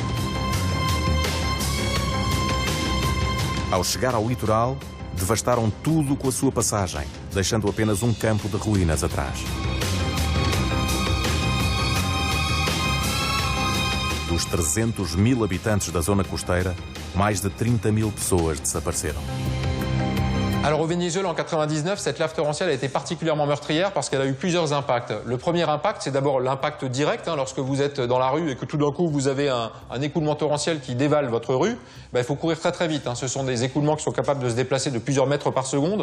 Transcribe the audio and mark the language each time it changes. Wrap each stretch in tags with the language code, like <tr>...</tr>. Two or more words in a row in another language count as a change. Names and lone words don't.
<pt>Ao chegar ao litoral, devastaram tudo com a sua passagem, deixando apenas um campo de ruínas atrás. Dos 300.000 habitantes da zona costeira, mais de 30.000 pessoas desapareceram.</pt> <fr>Alors au Venezuela, en 99, cette lave torrentielle a été particulièrement meurtrière parce qu'elle a eu plusieurs impacts. Le premier impact, c'est d'abord l'impact direct. Lorsque vous êtes dans la rue et que tout d'un coup vous avez un écoulement torrentiel qui dévale votre rue, il faut courir très très vite. Ce sont des écoulements qui sont capables de se déplacer de plusieurs mètres par seconde.</fr>